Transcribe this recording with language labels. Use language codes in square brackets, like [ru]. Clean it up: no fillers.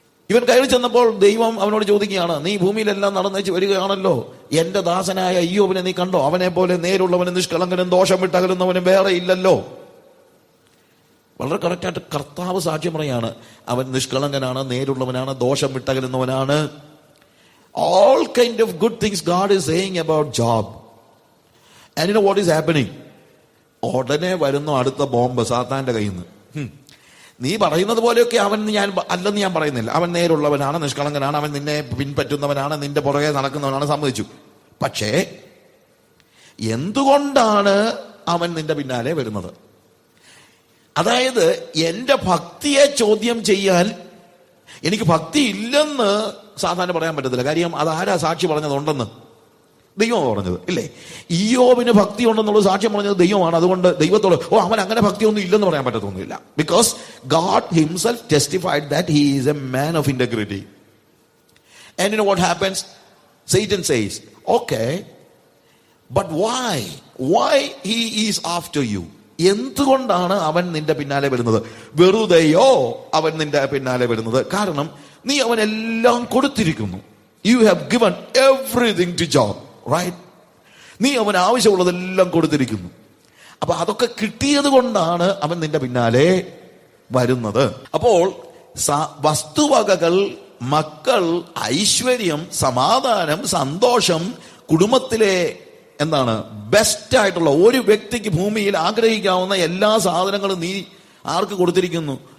[ml] ഇവൻ കയറി ചെന്നപ്പോൾ ദൈവം അവനോട് ചോദിക്കുകയാണ്, നീ ഭൂമിയിലെല്ലാം നടന്നേച്ച് വരികയാണല്ലോ, എന്റെ ദാസനായ ഇയ്യോബിനെ നീ കണ്ടോ? അവനെ പോലെ നേരുള്ളവനും നിഷ്കളങ്കനും ദോഷം വിട്ടകലുന്നവനും വേറെ ഇല്ലല്ലോ. വളരെ കറക്റ്റായിട്ട് കർത്താവ് സാക്ഷ്യം പറയാണ്, അവൻ നിഷ്കളങ്കനാണ്, നേരുള്ളവനാണ്, ദോഷം വിട്ടകലുന്നവനാണ്. [en] All kind of good things God is saying about Job. And you know what is happening? [ml] ഉടനെ വരുന്നു അടുത്ത ബോംബ് സാത്താന്റെ കയ്യിൽ നിന്ന്. നീ പറയുന്നത് പോലെയൊക്കെ അല്ലെന്ന് ഞാൻ പറയുന്നില്ല. അവൻ നേരുള്ളവനാണ്, നിഷ്കളങ്കനാണ്, അവൻ നിന്നെ പിൻപറ്റുന്നവനാണ്, നിന്റെ പുറകെ നടക്കുന്നവനാണ്, സമ്മതിച്ചു. പക്ഷേ എന്തുകൊണ്ടാണ് അവൻ നിന്റെ പിന്നാലെ വരുന്നത്? അതായത് എന്റെ ഭക്തിയെ ചോദ്യം ചെയ്യാൻ എനിക്ക് ഭക്തി ഇല്ലെന്ന് സാധാരണ പറയാൻ പറ്റത്തില്ല. കാര്യം അതാരാ സാക്ഷി പറഞ്ഞതുണ്ടെന്ന്? ദൈവമാണ് പറഞ്ഞത്, ഇല്ലേ? ഇയ്യോബിന് ഭക്തി ഉണ്ടെന്നുള്ള സാക്ഷ്യം പറഞ്ഞത് ദൈവമാണ്. അതുകൊണ്ട് ദൈവത്തോട് അവൻ അങ്ങനെ ഭക്തിയൊന്നും ഇല്ലെന്ന് പറയാൻ പറ്റത്തൊന്നുമില്ല. [en] Because God himself testified that he is a man of integrity. And you know what happens? Satan says, okay, but why he is after you? [ml] എന്തുകൊണ്ടാണ് അവൻ നിന്റെ പിന്നാലെ വരുന്നത്? വെറുതെയോ അവൻ നിന്റെ പിന്നാലെ വരുന്നത്? കാരണം നീ അവനെല്ലാം കൊടുത്തിരിക്കുന്നു. [en] You have given everything to Job, right? [ml] നീ അവൻ ആവശ്യമുള്ളതെല്ലാം കൊടുത്തിരിക്കുന്നു. അപ്പൊ അതൊക്കെ കിട്ടിയത് കൊണ്ടാണ് അവൻ നിന്റെ പിന്നാലെ വരുന്നത്. അപ്പോൾ വസ്തുവകകൾ, മക്കൾ, ഐശ്വര്യം, സമാധാനം, സന്തോഷം, കുടുംബത്തിലെ ബെസ്റ്റ് ആയിട്ടുള്ള ഒരു വ്യക്തിക്ക് ഭൂമിയിൽ ആഗ്രഹിക്കാവുന്ന എല്ലാ സാധനങ്ങളും നീ ആർക്ക് കൊടുത്തിരിക്കുന്നു?